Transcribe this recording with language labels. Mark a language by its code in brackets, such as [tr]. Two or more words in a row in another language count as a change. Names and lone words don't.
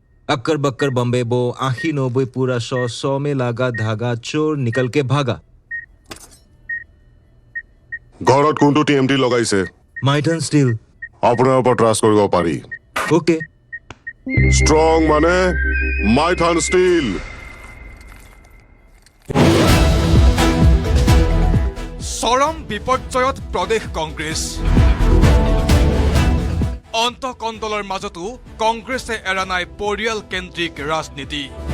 [hi] अक्कर बक्कर बम्बे बो आखी नोबे पूरा 100 में लागा धागा चोर निकल के भागा [as] ঘৰত কোনটো টিএমটি লগাইছে माइटन स्टील আপোনাৰ ওপৰত ট্ৰাষ্ট কৰিব পাৰি ओके ষ্ট্ৰং মানে মাইথান ষ্টীল চৰম বিপৰ্যয়ত প্ৰদেশ কংগ্ৰেছ অন্তকণ্ডলৰ মাজতো কংগ্ৰেছে এৰা নাই পৰিয়াল কেন্দ্ৰিক ৰাজনীতি